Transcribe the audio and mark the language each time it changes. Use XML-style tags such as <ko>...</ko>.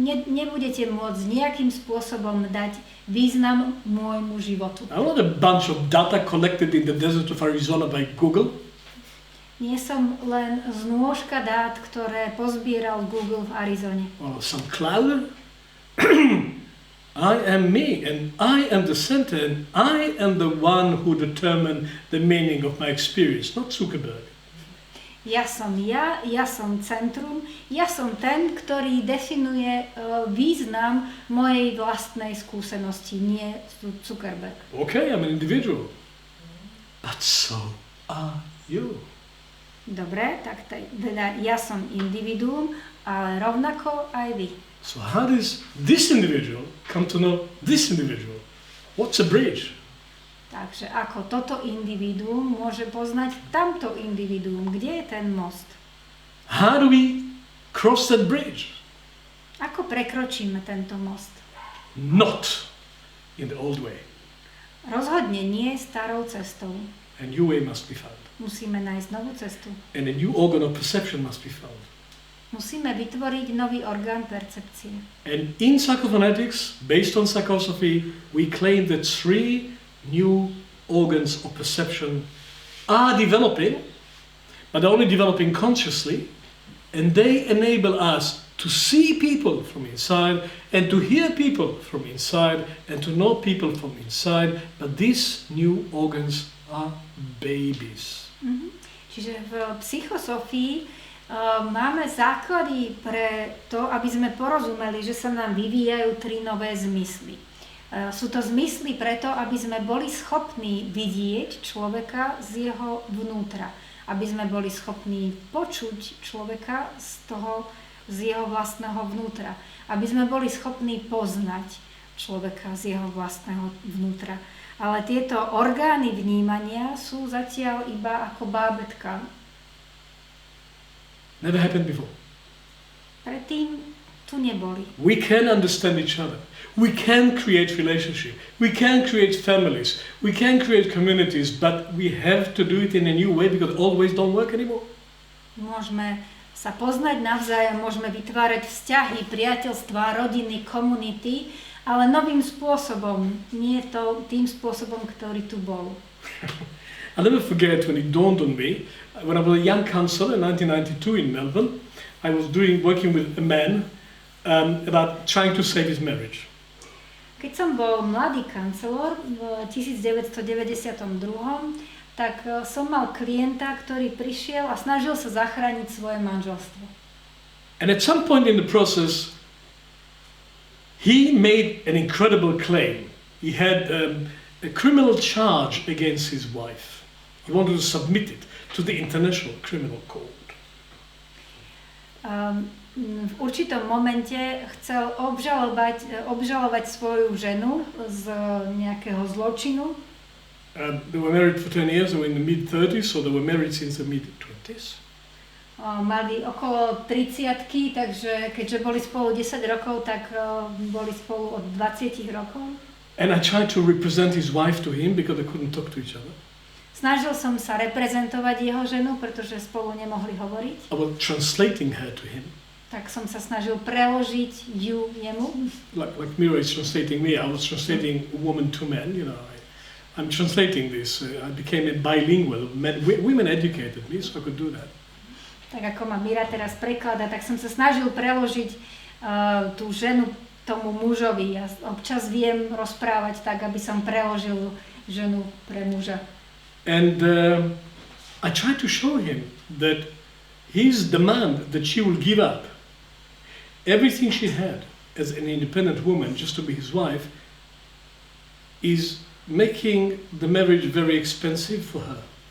<sk>Nebudete môcť nejakým spôsobom dať význam môjmu životu.</sk> <en>I'm not a bunch of data collected in the desert of Arizona by Google.</en> <sk>Nie som len znôžka dát, ktoré pozbieral Google v Arizone.</sk> <en>Or some cloud. I am me, and I am the center, and I am the one who determined the meaning of my experience, not Zuckerberg.</en> <sk>Ja som centrum, ja som ten, ktorý definuje význam mojej vlastnej skúsenosti, nie Zuckerberg.</sk> <en>Okay, I'm an individual. But so are you.</en> <sk>Dobre, tak teda ja som individuum, ale rovnako aj vy.</sk> <en>So how does this individual come to know this individual? What's a bridge?</en> <sk>Takže ako toto individuum môže poznať tamto individuum? Kde je ten most?</sk> <en>How do we cross that bridge?</en> <sk>Ako prekročíme tento most?</sk> <en>Not in the old way.</en> <sk>Rozhodne nie starou cestou.</sk> <en>A new way must be found.</en> <sk>Musíme nájsť novú cestu.</sk> <en>And a new organ of perception must be found.</en> <sk>Musíme vytvoriť nový orgán percepcie.</sk> <en>And in psychophonetics, based on psychosophy, we claim that 3 new organs of perception are developing, but only developing consciously, and they enable us to see people from inside and to hear people from inside and to know people from inside, but these new organs are babies.</en> <sk>Čiže v psychosofii máme základy pre to, aby sme porozumeli, že sa nám vyvíjajú 3 nové zmysly. Sú to zmysly preto, aby sme boli schopní vidieť človeka z jeho vnútra. Aby sme boli schopní počuť človeka z jeho vlastného vnútra. Aby sme boli schopní poznať človeka z jeho vlastného vnútra. Ale tieto orgány vnímania sú zatiaľ iba ako bábätka.</sk> <en>Never happened before.</en> <sk>Predtým tu neboli.</sk> <en>We can understand each other. We can create relationship. We can create families. We can create communities, but we have to do it in a new way because old ways don't work anymore.</en> <sk>Môžeme sa poznať navzájom, môžeme vytvárať vzťahy, priateľstvá, rodiny, komunity, ale novým spôsobom, nie to tým spôsobom, ktorý tu bol.</sk> <en>I'll never forget when it dawned on me, when I was a young counselor in 1992 in Melbourne, I was working with a man about trying to save his marriage.</en> <sk>Keď som bol mladý kancelor v 1992, tak som mal klienta, ktorý prišiel a snažil sa zachrániť svoje manželstvo.</sk> <en>And at some point in the process, he made an incredible claim. He had a criminal charge against his wife. He wanted to submit it to the International Criminal Court.</en> <sk>V určitom momente chcel obžalovať svoju ženu z nejakého zločinu.</sk> <en>They were married for 10 years, they were in the mid-30s, so they were married since the mid-20s.</en> <sk>Mali okolo 30-ky, takže keďže boli spolu 10 rokov, tak boli spolu od 20 rokov.</sk> <en>And I tried to represent his wife to him because they couldn't talk to each other.</en> <sk>Snažil som sa reprezentovať jeho ženu, pretože spolu nemohli hovoriť.</sk> <en>I was translating her to him.</en> <sk>Tak som sa snažil preložiť ju jemu.</sk> <en>Like Miro is translating me, I was translating woman to man, you know. I'm translating this. I became a bilingual. Women educated me, so I could do that.</en> <sk>Tak ako ma Mira teraz prekladá, tak som sa snažil preložiť tú ženu tomu mužovi. Ja občas viem rozprávať tak, aby som preložil ženu pre muža.</sk> <en>And I tried to show him that his demand that she will give up everything she had as an independent woman just to be his wife is making the marriage very expensive for her.</en>